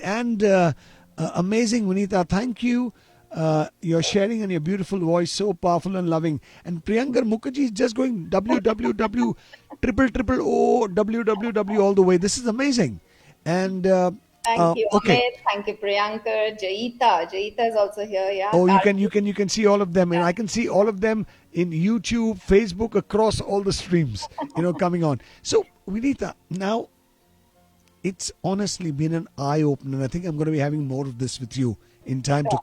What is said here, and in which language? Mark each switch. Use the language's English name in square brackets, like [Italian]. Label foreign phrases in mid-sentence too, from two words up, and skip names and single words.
[English] And amazing, Vanita. Thank you. Your sharing and your beautiful voice, so powerful and loving. And Priyankar Mukherjee is just going www triple triple o www all the way. This is amazing. And Thank you, okay, Amit. Thank you, Priyankar. Jaita. Jaita is also here. Yeah. oh, Karthik. you can see all of them, and I can see all of them in YouTube, Facebook, across all the streams. You know, coming on. So, Vinita, now it's honestly been an eye opener. I think I'm going to be having more of this with you in time to